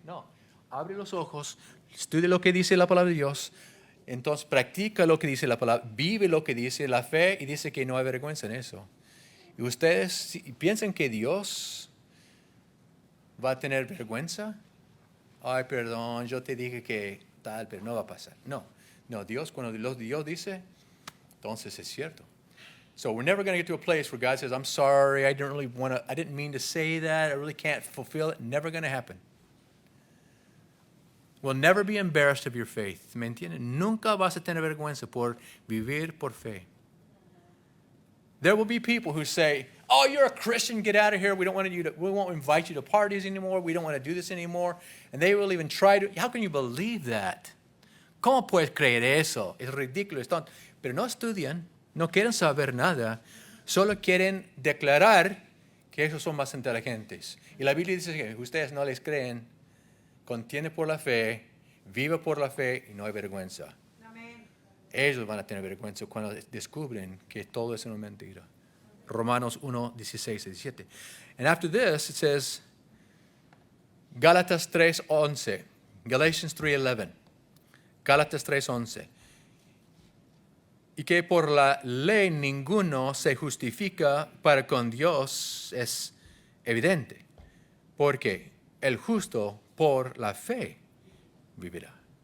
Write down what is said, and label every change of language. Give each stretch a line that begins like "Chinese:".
Spanish: No, abre los ojos, estudia lo que dice la palabra de Dios, entonces practica lo que dice la palabra, vive lo que dice la fe y dice que no hay vergüenza en eso. Y ustedes si piensan que Dios va a tener vergüenza ay, perdón, yo te dije que tal, pero no va a pasar. No, Dios, cuando Dios dice, entonces es cierto.
English: So we're never going to get to a place where God says, I'm sorry, I didn't mean to say that, I really can't fulfill it. Never going to happen. We'll never be embarrassed of your faith.
Spanish: ¿Me entienden? Nunca vas a tener vergüenza por vivir por fe.
English: There will be people who say, oh, you're a Christian, get out of here. We won't invite you to parties anymore. We don't want to do this anymore. And they will even try to, how can you believe that?
Spanish: ¿Cómo puedes creer eso? Es ridículo. Pero no estudian, no quieren saber nada, solo quieren declarar que esos son más inteligentes. Y la Biblia dice que ustedes no les creen, contiene por la fe, vive por la fe y no hay vergüenza. Ellos van a tener vergüenza cuando descubren que todo es una mentira. Romanos 1, 16 y 17.
English: And after this, it says, Gálatas 3:11. Galatians 3:11. Gálatas 3:11.
Spanish: Y que por la ley ninguno se justifica para con Dios es evidente. Porque el justo por la fe vivirá.